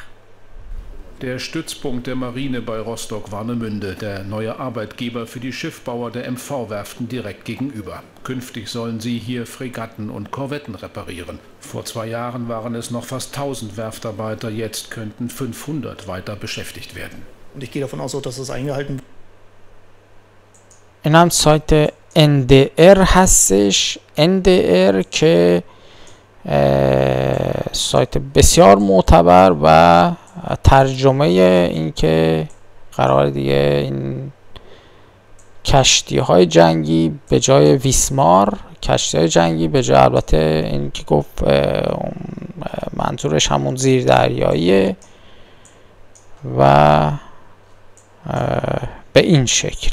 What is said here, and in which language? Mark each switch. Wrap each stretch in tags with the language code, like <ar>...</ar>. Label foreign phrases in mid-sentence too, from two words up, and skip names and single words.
<de>Der Stützpunkt der Marine bei Rostock-Warnemünde, der neue Arbeitgeber für die Schiffbauer der MV-Werften direkt gegenüber. Künftig sollen sie hier Fregatten und Korvetten reparieren. Vor 2 Jahren waren es noch fast 1000 Werftarbeiter, jetzt könnten 500 weiter beschäftigt werden. Und ich gehe davon aus, dass es eingehalten wird.</de> <fa>این هم سایت NDR هستش. NDR که سایت بسیار معتبر و ترجمه این که قرار دیگه این کشتی های جنگی به جای ویسمار، کشتی های جنگی به جای، البته این که گفت منظورش همون زیردریاییه و به این شکل.</fa>